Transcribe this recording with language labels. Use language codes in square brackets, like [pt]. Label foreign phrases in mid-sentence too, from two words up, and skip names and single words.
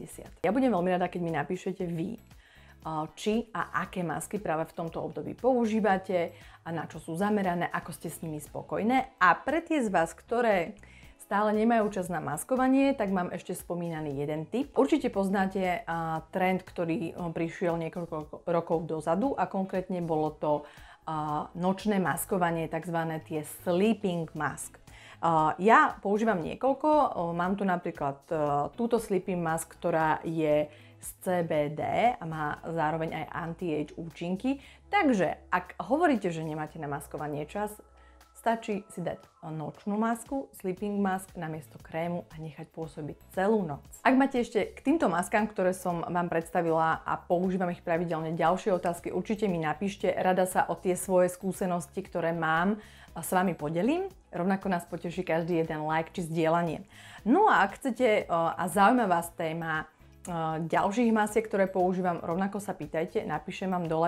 [sk] Ja budem veľmi rada, keď mi napíšete vy, či a aké masky práve v tomto období používate a na čo sú zamerané, ako ste s nimi spokojné. A pre tie z vás, ktoré stále nemajú čas na maskovanie, tak mám ešte spomínaný jeden tip. Určite poznáte trend, ktorý prišiel niekoľko rokov dozadu a konkrétne bolo to nočné maskovanie, tzv. [en] Tie sleeping mask. [sk] Ja používam niekoľko, mám tu napríklad túto [en] sleeping mask, [sk] ktorá je z CBD a má zároveň aj anti-age účinky. Takže ak hovoríte, že nemáte na maskovanie čas, Stačí si dať nočnú masku, [en] sleeping mask [sk] namiesto krému a nechať pôsobiť celú noc. Ak máte ešte k týmto maskám, ktoré som vám predstavila a používam ich pravidelne, ďalšie otázky, určite mi napíšte. Rada sa o tie svoje skúsenosti, ktoré mám, s vami podelím. Rovnako nás poteší každý jeden like či zdieľanie. No a ak chcete a zaujíma vás téma ďalších masiek, ktoré používam, rovnako sa pýtajte, napíšem vám dole.